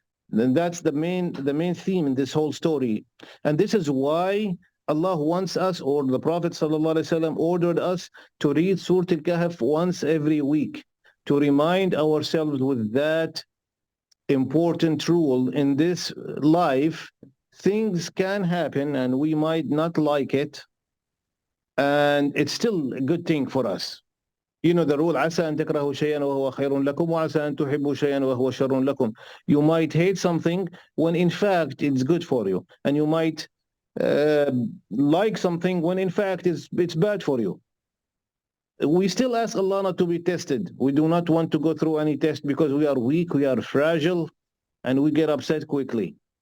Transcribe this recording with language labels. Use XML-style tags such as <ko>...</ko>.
<en>And that's the main theme in this whole story. And this is why Allah wants us, or the Prophet ﷺ ordered us to read Surah Al-Kahf once every week, to remind ourselves with that important rule in this life. Things can happen and we might not like it, and it's still a good thing for us. You know the rule,</en> <ar>عسى أن تكرهوا شيئا وهو خير لكم وعسى أن تحبوا شيئا وهو شر لكم.</ar> <en>You might hate something when in fact it's good for you, and you might like something when in fact it's bad for you. We still ask Allah not to be tested. We do not want to go through any test because we are weak, we are fragile, and we get upset quickly.</en>